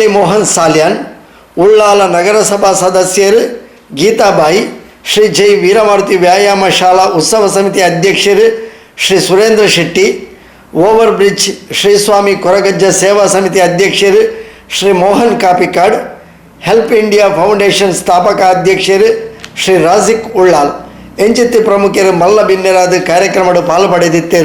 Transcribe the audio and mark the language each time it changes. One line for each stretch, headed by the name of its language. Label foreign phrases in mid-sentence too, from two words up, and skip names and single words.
Tulu: ಮೋಹನ್ ಸಾಲ್ಯಾನ್, ಉಳ್ಳಾಲ ನಗರಸಭಾ ಸದಸ್ಯರು ಗೀತಾಬಾಯಿ, ಶ್ರೀ ಜೈ ವೀರಮಾರುತಿ ವ್ಯಾಯಾಮ ಶಾಲಾ ಉತ್ಸವ ಸಮಿತಿ ಅಧ್ಯಕ್ಷರು ಶ್ರೀ ಸುರೇಂದ್ರ ಶೆಟ್ಟಿ, ಓವರ್ ಬ್ರಿಡ್ಜ್ ಶ್ರೀ ಸ್ವಾಮಿ ಕೊರಗಜ್ಜ ಸೇವಾ ಸಮಿತಿ ಅಧ್ಯಕ್ಷರು ಶ್ರೀ ಮೋಹನ್ ಕಾಪಿಕಾಡ್, ಹೆಲ್ಪ್ ಇಂಡಿಯಾ ಫೌಂಡೇಶನ್ ಸ್ಥಾಪಕ ಅಧ್ಯಕ್ಷರು ಶ್ರೀ ರಾಜಿಕ್ ಉಳ್ಳಾಲ್ ಎಂಚಿತ್ತಿ ಪ್ರಮುಖರು ಮಲ್ಲ ಬಿನ್ನೆರಾದ ಕಾರ್ಯಕ್ರಮದ ಪಾಲ್ಪಡೆದಿದ್ದರು.